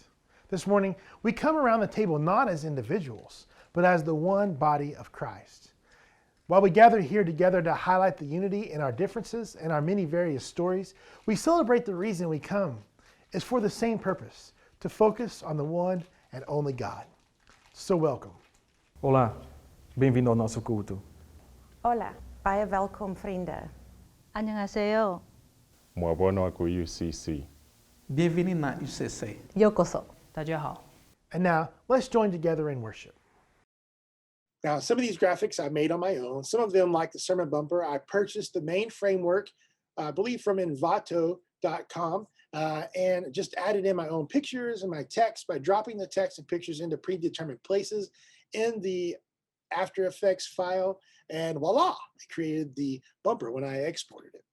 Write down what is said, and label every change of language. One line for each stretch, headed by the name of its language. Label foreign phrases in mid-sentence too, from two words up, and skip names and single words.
English: This morning, we come around the table not as individuals, but as the one body of Christ. While we gather here together to highlight the unity in our differences and our many various stories, we celebrate the reason we come is for the same purpose, to focus on the one and only God. So welcome.
Portuguese: Olá, bem-vindo ao nosso culto.
Afrikaans: Hola, baie welkom vrienden.
Korean: 안녕하세요. Mwabono ako UCC.
French: Bienvenue na UCC.
Japanese: 요코소.
Chinese: 大家好.
English: And now, let's join together in worship. Now, some of these graphics I made on my own. Some of them, like the sermon bumper, I purchased the main framework, I believe from Envato.com, and just added in my own pictures and my text by dropping the text and pictures into predetermined places in the After Effects file, and voila, I created the bumper when I exported it.